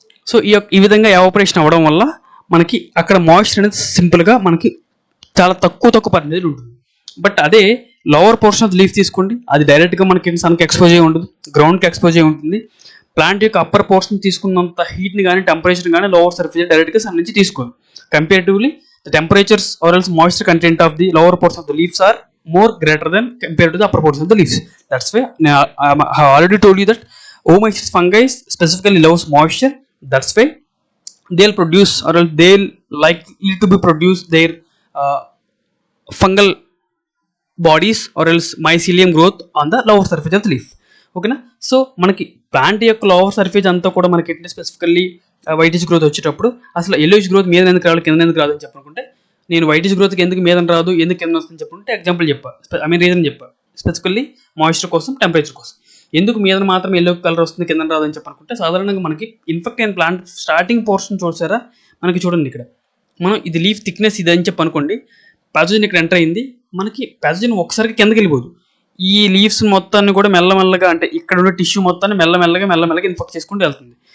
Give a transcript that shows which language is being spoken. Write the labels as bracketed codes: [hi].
[te] So ఈ విధంగా evaporation అవ్వడం వల్ల మనకి అక్కడ మాయిశ్చర్ అనేది సింపుల్గా మనకి చాలా తక్కువ పర్సెంటేజ్ ఉంటుంది. బట్ అదే లోవర్ పోర్షన్ ఆఫ్ లీఫ్ తీసుకోండి, అది డైరెక్ట్గా మనకి సన్కి ఎక్స్పోజ్ అయ్యి ఉంటుంది, గ్రౌండ్కి ఎక్స్పోజ్ అయ్యి ఉంటుంది. ప్లాంట్ యొక్క అప్పర్ పోర్షన్ తీసుకున్నంత హీట్ని కానీ టెంపరేచర్ కానీ లోవర్ సర్ఫేస్ డైరెక్ట్గా సన్ నుంచి తీసుకోదు. [en] Comparatively the temperatures or else moisture content of the lower portion of the leaves are more greater than compared to the upper portion of the leaves. That's why I have already told you that Oomycetes fungi specifically loves moisture. That's why they'll produce or else they'll likely to be produce their fungal bodies or else mycelium growth on the lower surface of the leaf. [te] ఓకేనా. So మనకి plant యొక్క lower surface అంతా కూడా మనకి ఏంటంటే specifically whitish growth వచ్చేటప్పుడు అసలు yellowish growth మీద ఎందుకు రావాలి కింద ఎందుకు రాదు అని చెప్పనుకుంటే నేను వైటిష్ గ్రోత్కి ఎందుకు మీద రాదు ఎందుకు కింద వస్తుందని చెప్పుకుంటే ఎగ్జాంపుల్ రీజన్ చెప్పా స్పెసిఫికల్లీ మాయిశ్చర్ కోసం టెంపరేచర్ కోసం. ఎందుకు మీద మాత్రం ఎల్లో కలర్ వస్తుంది కింద రాదు అని చెప్పనుకుంటే సాధారణంగా మనకి ఇన్ఫెక్ట్ అయిన ప్లాంట్ స్టార్టింగ్ పోర్షన్ చూసారా మనకి చూడండి ఇక్కడ మనం ఇది లీఫ్ థిక్నెస్ ఇది అని చెప్పనుకోండి, ప్యాథోజన్ ఇక్కడ ఎంటర్ అయింది, మనకి ప్యాథోజన్ ఒకసారికి కిందకి వెళ్ళిపోదు, ఈ లీవ్స్ మొత్తాన్ని కూడా మెల్లమెల్లగా అంటే ఇక్కడ ఉన్న టిష్యూ మొత్తాన్ని మెల్లమెల్లగా ఇన్ఫెక్ట్ చేసుకుంటూ వెళ్తుంది.